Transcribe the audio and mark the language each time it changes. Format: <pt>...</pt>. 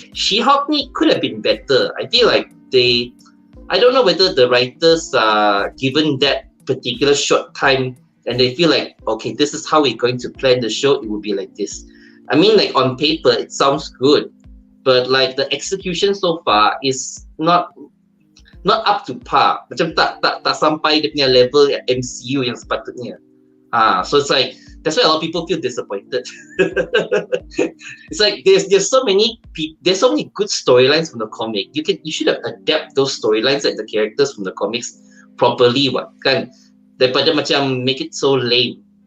<en>She-Hulk could have been better. I feel like I don't know whether the writers are given that particular short time and they feel like, okay, this is how we're going to plan the show. It will be like this. I mean, like on paper, it sounds good, but like the execution so far is not up to par.</en> <ms>Macam tak sampai dia punya level MCU yang sepatutnya.</ms> <en>So it's like that's why a lot of people feel disappointed. It's like there's so many good storylines from the comic. You should have adapt those storylines and the characters from the comics properly kan,</en> <ms>daripada macam</ms> <en>make it so lame.</en>